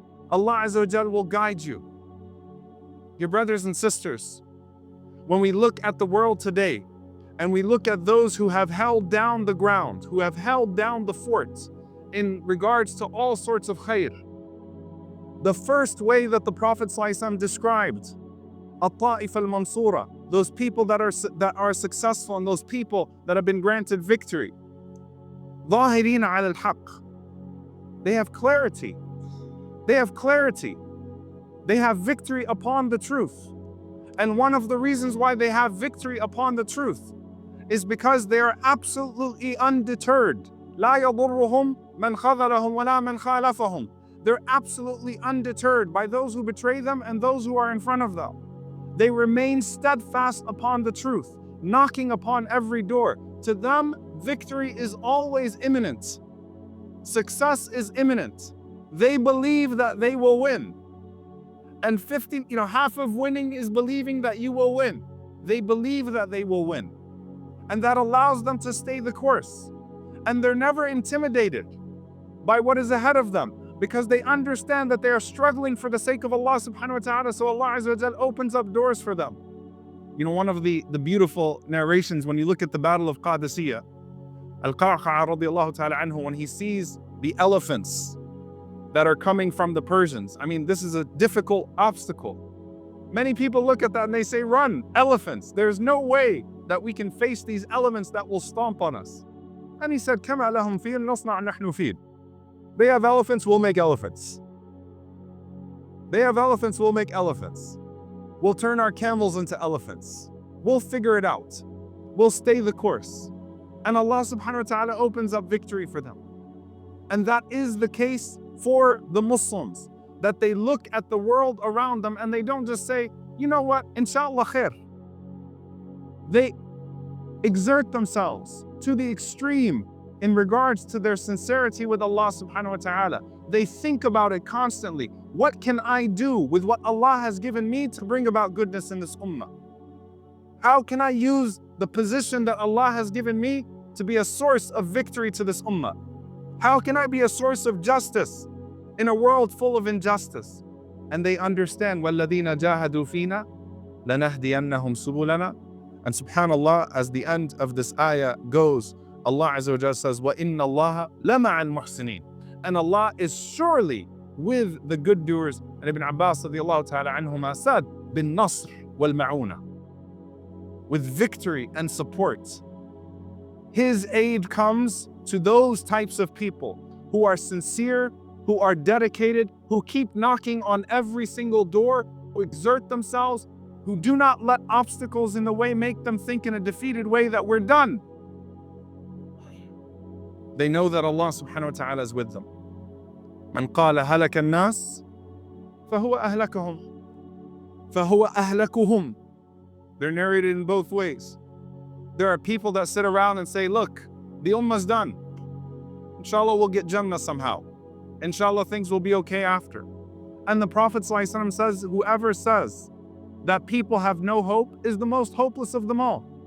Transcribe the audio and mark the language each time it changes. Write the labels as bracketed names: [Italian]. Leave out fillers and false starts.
[English] Allah azza wa jal will guide you. Your brothers and sisters, when we look at the world today, and we look at those who have held down the ground, who have held down the forts in regards to all sorts of khair, the first way that the Prophet ﷺ described at-Ta'if al-Mansura, those people that are successful and those people that have been granted victory, [Arabic] ظاهرين على الحق, [English] they have clarity. They have clarity. They have victory upon the truth. And one of the reasons why they have victory upon the truth is because they are absolutely undeterred. [Arabic] لا يضرهم من خذلهم ولا من خالفهم. [English] They're absolutely undeterred by those who betray them and those who are in front of them. They remain steadfast upon the truth, knocking upon every door. To them, victory is always imminent. Success is imminent. They believe that they will win. And half of winning is believing that you will win. They believe that they will win. And that allows them to stay the course. And they're never intimidated by what is ahead of them, because they understand that they are struggling for the sake of Allah subhanahu wa ta'ala, so Allah azza wa jal opens up doors for them. One of the beautiful narrations when you look at the Battle of Qadisiyah, Al-Qa'qa' radiallahu ta'ala anhu, when he sees the elephants that are coming from the Persians, I mean, this is a difficult obstacle. Many people look at that and they say, run, elephants. There's no way that we can face these elements that will stomp on us. [Arabic] And he said, كَمَا لَهُمْ فِيلٌ نَصْنَعْ نَحْنُ فِيلٌ. [English] They have elephants, we'll make elephants. They have elephants, we'll make elephants. We'll turn our camels into elephants. We'll figure it out. We'll stay the course. And Allah subhanahu wa ta'ala opens up victory for them. And that is the case for the Muslims, that they look at the world around them and they don't just say, you know what, inshallah khair. They exert themselves to the extreme in regards to their sincerity with Allah subhanahu wa ta'ala. They think about it constantly. What can I do with what Allah has given me to bring about goodness in this ummah? How can I use the position that Allah has given me to be a source of victory to this ummah? How can I be a source of justice in a world full of injustice? And they understand, [Arabic] وَالَّذِينَ جَاهَدُوا فِينَا لَنَهْدِيَنَّهُمْ سُبُلَنَا. [English] And subhanAllah, as the end of this ayah goes, Allah Azza wa Jalla says, [Arabic] وَإِنَّ اللَّهَ لَمَعَ الْمُحْسِنِينَ. [English] And Allah is surely with the good doers. And Ibn Abbas radiallahu ta'ala anhuma said, [Arabic] بِالنَّصْرِ وَالْمَعُونَ. [English] With victory and support. His aid comes to those types of people who are sincere, who are dedicated, who keep knocking on every single door, who exert themselves, who do not let obstacles in the way make them think in a defeated way that we're done. They know that Allah subhanahu wa ta'ala is with them. [Arabic] من قال هلك الناس فهو أهلكهم فهو أهلكهم. [English] They're narrated in both ways. There are people that sit around and say, look, the ummah's done. Inshallah, we'll get Jannah somehow. Inshallah, things will be okay after. And the Prophet ﷺ says, whoever says that people have no hope is the most hopeless of them all.